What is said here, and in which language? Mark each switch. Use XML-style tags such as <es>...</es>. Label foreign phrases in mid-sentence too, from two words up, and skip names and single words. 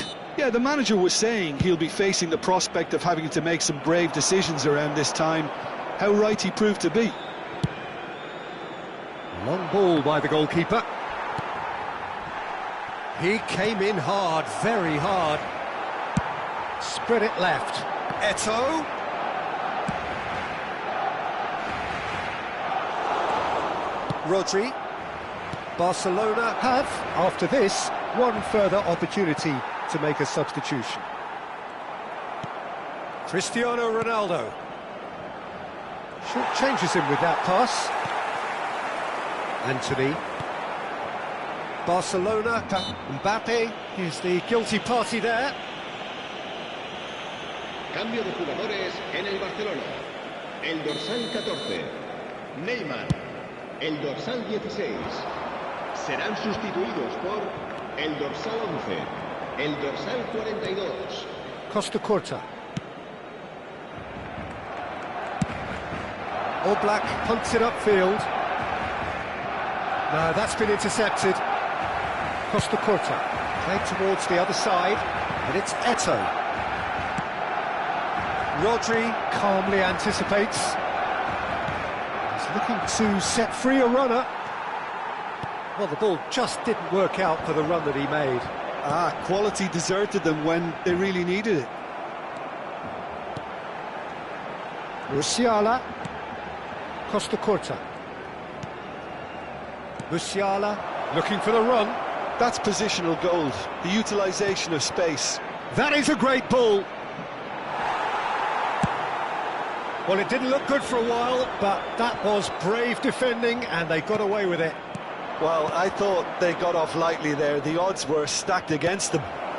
<en>Yeah, the manager was saying he'll be facing the prospect of having to make some brave decisions around this time. How right he proved to be. Long ball by the goalkeeper. He came in hard, very hard. Spread it left. Eto'o. Rodri. Barcelona have, after this, one further opportunity to make a substitution. Cristiano Ronaldo. Short changes him with that pass. Anthony. Barcelona. Mbappe is the guilty party there.</en> <es>Cambio de jugadores en el Barcelona. El dorsal 14, Neymar. El dorsal 16. Serán sustituidos por el dorsal 11, el dorsal 42.</es> <en>Costa Curta. Oblak punts it upfield. No, that's been intercepted. Costa Curta. Played towards the other side, and it's Eto'o. Rodri calmly anticipates. He's looking to set free a runner. Well, the ball just didn't work out for the run that he made. Quality deserted them when they really needed it. Musiala. Costa Curta. Musiala looking for the run. That's positional gold, the utilisation of space. That is a great ball. Well, it didn't look good for a while, but that was brave defending, and they got away with it. Well, I thought they got off lightly there. The odds were stacked against them.</en>